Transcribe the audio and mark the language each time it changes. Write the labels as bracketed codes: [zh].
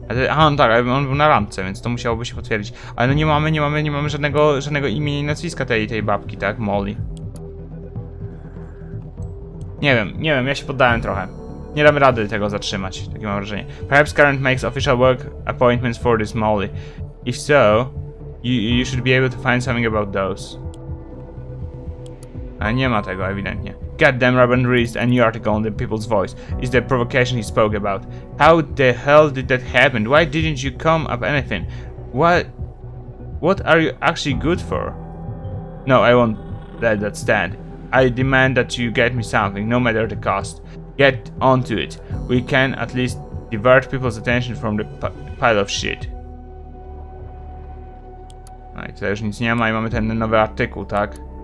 [pl] Aha, no tak, on był na randce, więc to musiałoby się potwierdzić. Ale no nie mamy żadnego imienia i nazwiska tej babki, tak? Molly. Nie wiem, ja się poddałem trochę. Nie damy rady tego zatrzymać, takie mam wrażenie. [en] Perhaps Karen makes official work appointments for this Molly. If so, you should be able to find something about those. [pl] Ale nie ma tego ewidentnie. [en] Goddamn, Robin released a new article on the People's Voice. Is the provocation he spoke about. How the hell did that happen? Why didn't you come up anything? What are you actually good for? No, I won't let that stand. I demand that you get me something, no matter the cost. Get onto it. We can at least divert people's attention from the pile of shit. [pl] No i tutaj już nic nie ma i mamy ten nowy artykuł, tak?